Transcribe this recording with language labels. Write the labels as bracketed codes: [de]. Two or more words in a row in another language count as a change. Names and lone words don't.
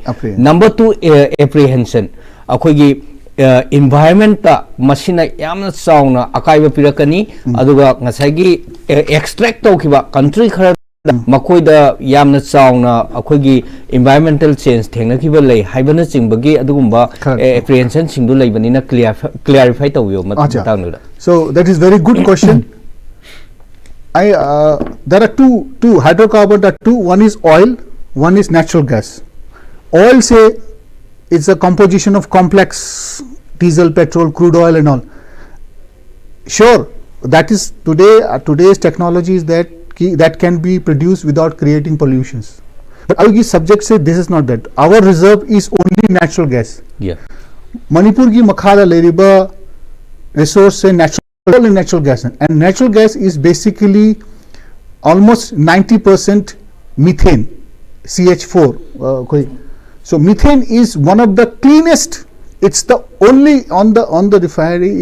[mni] Number 2 apprehension akhoi gi environment ta masina yamna sauna akai ba pirakani aduga ngasai gi extract tokhiba country khara makhoi da yamna sauna akhoi gi [en] environmental change [mni] thengna khiba lei haibana chingbagi adugumba apprehension singdu leibani na clarify tawyo matang. [en] So that is very good question. There are two hydrocarbons are two. One is oil, one is natural gas. Oil, say, it's a composition of complex diesel, petrol, crude oil and all. Sure, that is today's technology is that can be produced without creating pollutions. But our subject say this is not that. Our reserve is only natural gas. Yeah. Manipur [mni] ki makhala leriba [en] resource say natural gas, and natural gas is basically almost 90% methane, CH4. So methane is one of the cleanest. It's the only on the refinery.